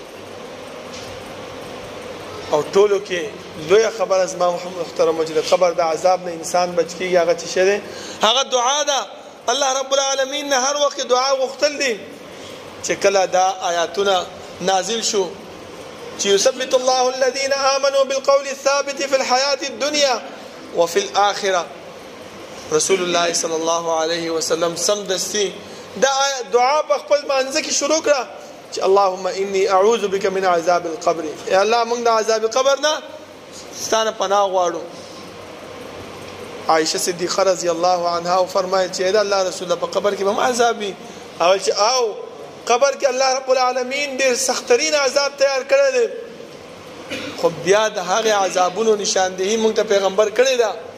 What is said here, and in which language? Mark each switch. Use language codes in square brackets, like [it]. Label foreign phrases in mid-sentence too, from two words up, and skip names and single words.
[ps] او ټولو کې لویه خبره زما محترمو چې د قبر د عذاب نه انسان بچ کېږي هغه څه شی دی؟ هغه دعا ده. [ar] الله رب العالمین [ps] نه هر وخت دعا غوښتل دي چې کله دا آیاتونه نازل شو چې [ar] یثبت الله الذين آمنوا بالقول الثابت في الحياة الدنيا وفي الآخرة. رسول الله صلی الله علیه وسلم [ps] سمدستي دا دعا په خپل مانځه کې شروع کړه چې [ar] اللهم اني اعوذ بك من عذاب القبر. [ps] یا الله موږ د عذاب قبر نه ستانه پناه غواړو. عائشه صدیقه [ar] رضی الله عنها [ps] فرمایي چې دا الله رسول په قبر کې به عذاب وي. او چې او قبر کې [ar] الله رب العالمین [ps] ډېر سخترین عذاب تیار کړی دی. خو بیا د هغې عذابونو نشاندهي موږ ته پیغمبر کړې ده.